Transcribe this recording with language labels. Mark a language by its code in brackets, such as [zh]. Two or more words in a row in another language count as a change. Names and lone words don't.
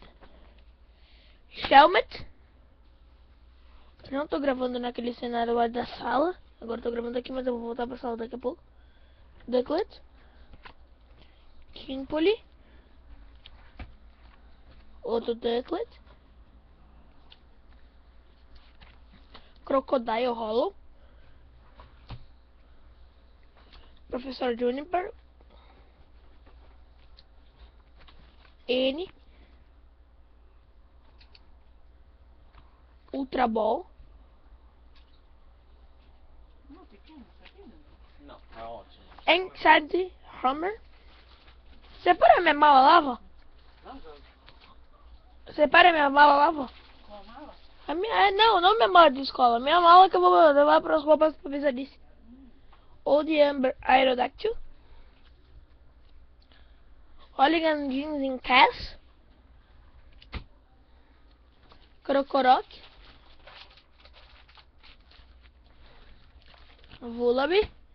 [pt] Shelmet. Não tô gravando naquele cenário lá da sala. Agora tô gravando aqui, mas eu vou voltar pra sala daqui a pouco. Ducklet. Kimpoli. Outro Ducklet. Crocodile Hollow. Professor Juniper. N. Ultra Ball. Não, tá ótimo. Enchanted Hammer. Separa minha mala lá, vó. Separa minha mala lá, vó. Qual mala? A minha, não minha mala de escola. Minha mala que eu vou levar para as roupas pra visalice. Old Amber Aerodactyl. Hooligan Jeans in Cass. Krokorok. Vullaby.